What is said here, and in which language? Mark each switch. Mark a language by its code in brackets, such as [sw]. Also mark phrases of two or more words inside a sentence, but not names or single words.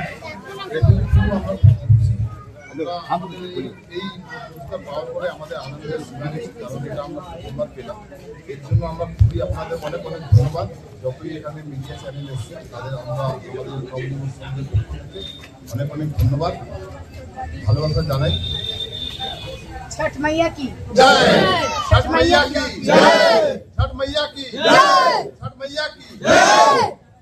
[bn] এই পুরস্কার পাওয়ার পরে আমাদের আনন্দের কারণ এটা আমরা প্রথমবার পেলাম। এর জন্য আমরা খুবই আপনাদের অনেক অনেক ধন্যবাদ। যতই এখানে মিডিয়া চ্যানেল এসছে তাদের আমরা আমাদের অনেক অনেক ধন্যবাদ, ভালোবাসা জানাই। [hi] छठ मैया की जय, छठ मैया की जय, छठ मैया की जय, छठ मैया की जय।